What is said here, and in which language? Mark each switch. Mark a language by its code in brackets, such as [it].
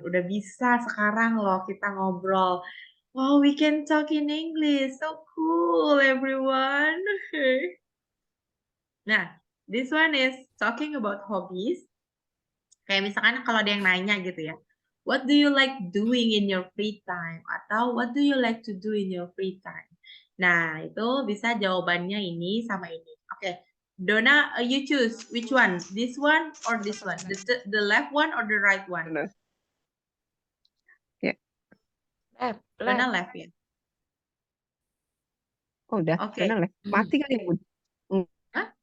[id] Udah bisa sekarang loh kita ngobrol. [en] Wow, we can talk in English. So cool, everyone. Nah, this one is talking about hobbies. [id] Kayak misalkan kalau ada yang nanya gitu ya. [en] What do you like doing in your free time? Atau what do you like to do in your free time? [id] Nah, itu bisa jawabannya ini sama ini. [en] Oke, Donna, you choose which one? This one or this one? The left one or the right one? [id] Benar. Ya. Donna [en] Left. left ya. [id] Oh, udah. Oke. Benar lah. Mati kali ya, Bun? Hah?